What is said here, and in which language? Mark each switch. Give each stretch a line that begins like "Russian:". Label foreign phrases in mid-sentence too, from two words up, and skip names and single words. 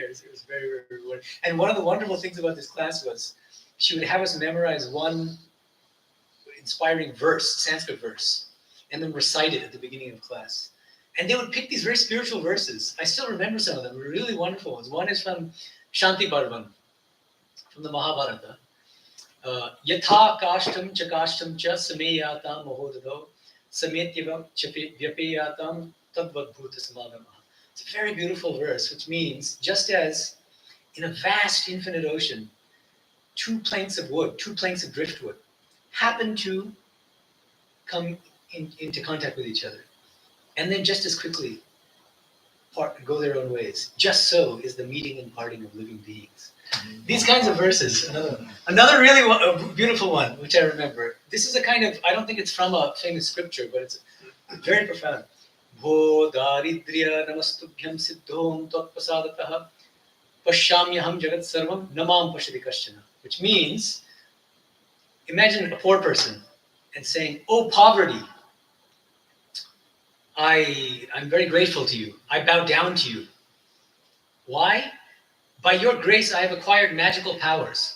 English: It was very, very rewarding. And one of the wonderful things about this class was she would have us memorize one inspiring verse, Sanskrit verse, and then recite it at the beginning of class. And they would pick these very spiritual verses. I still remember some of them, really wonderful ones. One is from Shanti Parvan, from the Mahabharata.
Sanskrit: Yatha kashtam chakashtam cha sameyatam mahodado sametyavam vyapeyatam tadvad bhuta samagamaha.
English: It's a very beautiful verse, which means just as in a vast infinite ocean, 2 planks of wood, 2 planks of driftwood, happen to come into contact with each other, and then just as quickly go their own ways. Just so is the meeting and parting of living beings. These kinds of verses. Another really beautiful one, which I remember. This is a kind of, I don't think it's from a famous scripture, but it's very profound.
Sanskrit: Bho daridriya namastubhyam siddhom tatpasadataha pashyamyaham jagat sarvam namam pashyati kaschana.
English: Which means, imagine a poor person and saying, "Oh poverty, I'm very grateful to you. I bow down to you. Why? By your grace, I have acquired magical powers.